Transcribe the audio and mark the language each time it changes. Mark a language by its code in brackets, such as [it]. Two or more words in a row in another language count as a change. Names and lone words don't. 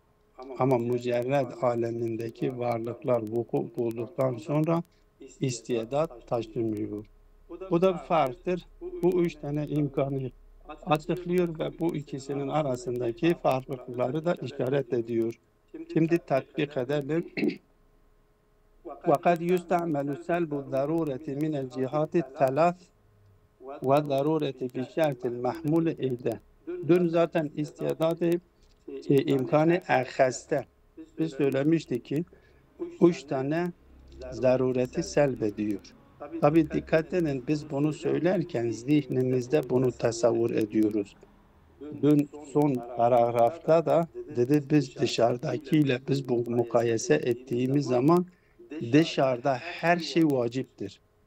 [tr] Ama mücerred alemindeki varlıklar vuku bulduktan sonra istidat taşımıyor. Bu da bir farktır. Bu üç tane imkanı açıklıyor ve bu ikisinin arasındaki farklılıkları da işaret ediyor. Şimdi tatbik edelim. [ar] وَقَدْ يُسْتَعْمَلُ سَلْبُ الضَّرُورَةِ مِنَ الْجِهَاتِ الثَّلَاثِ وَالضَّرُورَةِ بِالشَّرْطِ الْمَحْمُولِ اِلْدَ. [tr] Dün zaten istidadı imkanı erheste. Biz söylemiştik ki üç tane zarureti selbediyor. Tabi dikkat edin biz bunu söylerken zihnimizde bunu tasavvur ediyoruz. Dün son paragrafta da dedi biz dışarıdakiyle biz bu mukayese ettiğimiz zaman dışarıda her şey vaciptir.